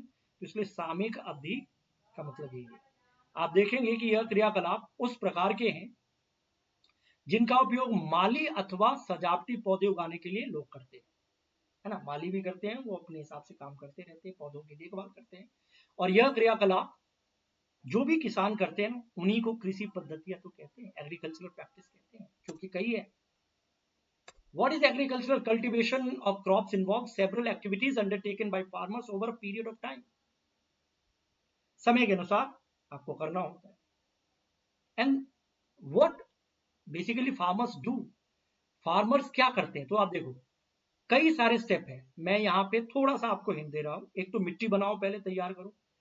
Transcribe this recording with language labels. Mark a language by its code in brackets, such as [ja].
[hi] तो इसलिए सामयिक अवधि का मतलब यही है। आप देखेंगे कि यह क्रियाकलाप उस प्रकार के हैं जिनका उपयोग माली अथवा सजावटी पौधे उगाने के लिए लोग करते हैं, है ना। माली भी करते हैं, वो अपने हिसाब से काम करते रहते हैं, पौधों की देखभाल करते हैं। और यह क्रियाकलाप जो भी किसान करते हैं ना, उन्हीं को कृषि पद्धतियां तो कहते हैं, [en] agricultural practice [hi] कहते हैं, क्योंकि कई है। [en] What is agricultural cultivation of crops involves several activities undertaken by farmers over a period of time. [hi] समय के अनुसार आपको करना होता है। [en] And what basically farmers do, farmers [hi] क्या करते हैं, तो आप देखो कई सारे स्टेप है। मैं यहाँ पे थोड़ा सा आपको हिंट दे रहा हूँ। एक तो मिट्टी बनाओ, पहले तैयार करो।